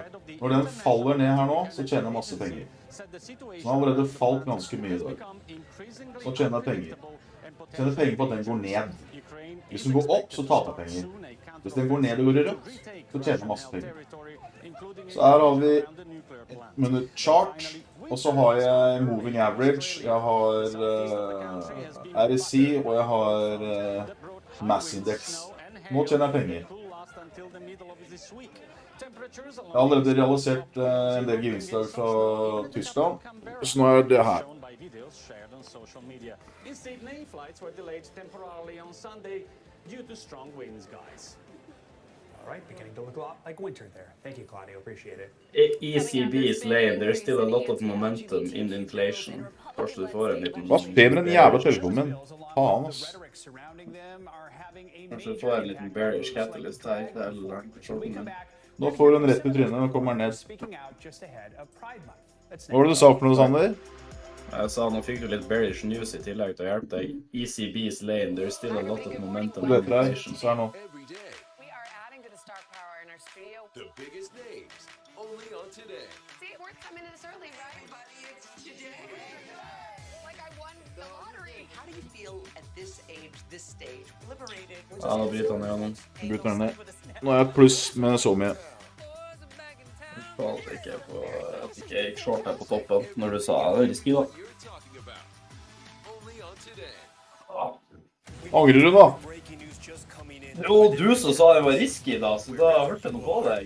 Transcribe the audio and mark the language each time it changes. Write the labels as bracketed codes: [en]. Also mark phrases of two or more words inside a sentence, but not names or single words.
[no] Når den faller ned her nå, så tjener jeg masse penger. Så den har allerede falt ganske mye i dag. Så tjener jeg penger. Jeg tjener penger på at den går ned. Hvis den går opp, så taper jeg penger. Hvis den går ned og går i rødt, så tjener jeg masse penger. Så her har vi et [en] minute chart, [no] og så har jeg [en] moving average, [no] jeg har RSI, og jeg har [en] mass index. [no] Nå tjener jeg penger. Jeg har allerede realisert en del gevinster fra Tyskland, så nå er det her. [en] All right, beginning to look a lot like winter there. Thank you, Claudio. Appreciate it. ECB is lame. There's still a lot of momentum in inflation. [no] Kanskje du får en liten... Hva spiller med den jævla telefonen min? Faen, ass. Kanskje du får en liten [en] bearish catalyst [no] her. Det er shorten min. Nå får den rett i trynet og kommer ned. Hva var det du sa for noe, Sander? Jeg sa nå fikk du litt [en] bearish news [no] i tillegg til å hjelpe deg. [en] ECB is lame. There's still a lot of momentum in inflation. [no] Så her nå. [en] in our studio. The biggest names, only on today. See, worth coming in this early, right? Buddy, it's today. Like I won the lottery. How do you feel at this age, this stage? Liberated. [no] Ja, nå bryter han igjennom. Bryter han ned. Nå er jeg pluss med så mye. Faen, at ikke gikk short her på toppen, når du sa det er risky da. Angrer du da? Jo, du som sa det var risky da, så da hørte jeg noe på deg.